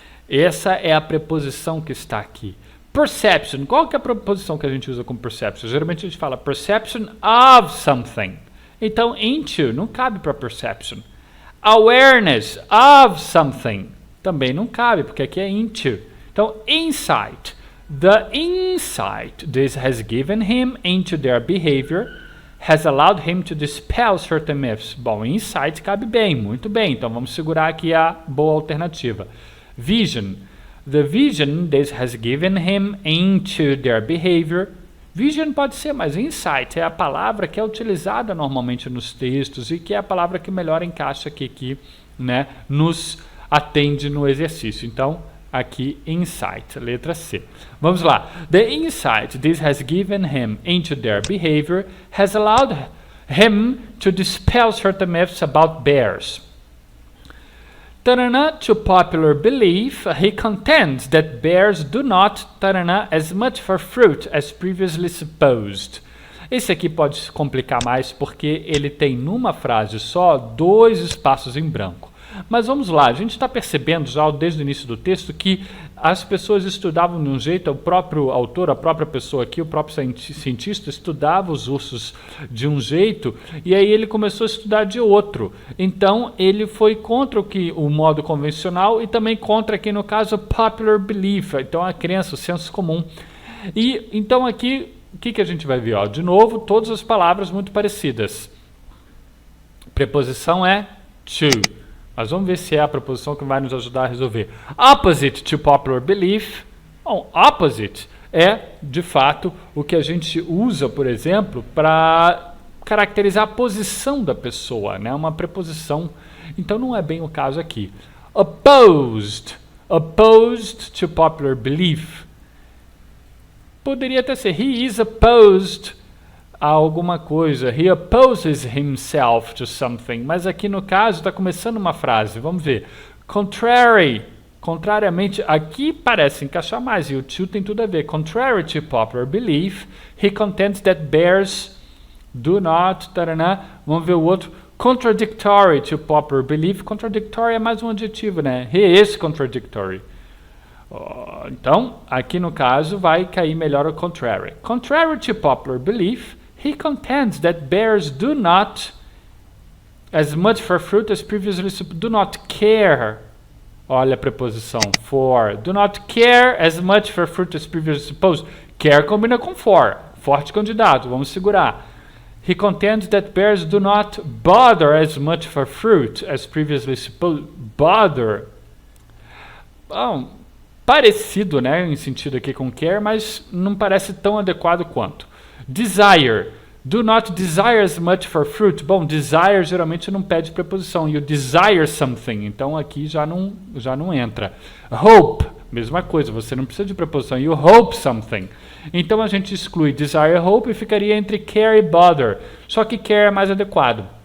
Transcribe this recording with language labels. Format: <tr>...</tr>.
<pt>Essa é a preposição que está aqui. Perception, qual que é a preposição que a gente usa como perception? Geralmente a gente fala</pt> <en>perception of something.</en> <pt>Então, into não cabe para perception.</pt> <en>Awareness of something</en> <pt>também não cabe, porque aqui é into. Então, insight.</pt> <en>The insight this has given him into their behavior has allowed him to dispel certain myths.</en> <pt>Bom, insight cabe bem, muito bem. Então, vamos segurar aqui a boa alternativa.</pt> <en>Vision. The vision this has given him into their behavior.</en> <pt>Vision pode ser, mas insight é a palavra que é utilizada normalmente nos textos e que é a palavra que melhor encaixa aqui, né, nos atende no exercício. Então, aqui, insight, letra C. Vamos lá.</pt> <en>The insight this has given him into their behavior has allowed him to dispel certain myths about bears. To popular belief, he contends that bears do not as much for fruit as previously supposed.</en> <pt>Esse aqui pode se complicar mais porque ele tem numa frase só 2 espaços em branco. Mas vamos lá, a gente está percebendo já desde o início do texto que as pessoas estudavam de um jeito, o próprio autor, a própria pessoa aqui, o próprio cientista estudava os ursos de um jeito e aí ele começou a estudar de outro. Então ele foi contra o modo convencional e também contra aqui no caso popular belief, então a crença, o senso comum. E então aqui o que a gente vai ver? Ó, de novo, todas as palavras muito parecidas. Preposição é to. Mas vamos ver se é a preposição que vai nos ajudar a resolver.</pt> <en>Opposite to popular belief.</en> <pt>Bom, opposite é, de fato, o que a gente usa, por exemplo, para caracterizar a posição da pessoa, né? Uma preposição. Então não é bem o caso aqui.</pt> <en>Opposed. Opposed to popular belief.</en> <pt>Poderia até ser</pt> <en>he is opposed</en> <pt>a alguma coisa.</pt> <en>He opposes himself to something.</en> <pt>Mas aqui no caso está começando uma frase. Vamos ver. Contrary. Contrariamente, aqui parece encaixar mais. E o to tem tudo a ver.</pt> <en>Contrary to popular belief, he contends that bears do not...</en> <pt>Taraná. Vamos ver o outro.</pt> <en>Contradictory to popular belief.</en> <pt>Contradictory é mais um adjetivo, né?</pt> <en>He is contradictory.</en> <pt>Então, aqui no caso, vai cair melhor o contrary.</pt> <en>Contrary to popular belief, he contends that bears do not as much for fruit as previously do not care.</en> <pt>Olha a preposição for.</pt> <en>Do not care as much for fruit as previously supposed.</en> <pt>Care combina com for. Forte candidato, vamos segurar.</pt> <en>He contends that bears do not bother as much for fruit as previously supposed. Bother. Bom,</en> <pt>parecido, né, em sentido aqui com care, mas não parece tão adequado quanto.</pt> <en>Desire. Do not desire as much for fruit.</en> <pt>Bom, desire geralmente não pede preposição.</pt> <en>You desire something.</en> <pt>Então aqui já não entra. Hope. Mesma coisa, você não precisa de preposição.</pt> <en>You hope something.</en> <pt>Então a gente exclui desire e hope e ficaria entre care e bother. Só que care é mais adequado.</pt>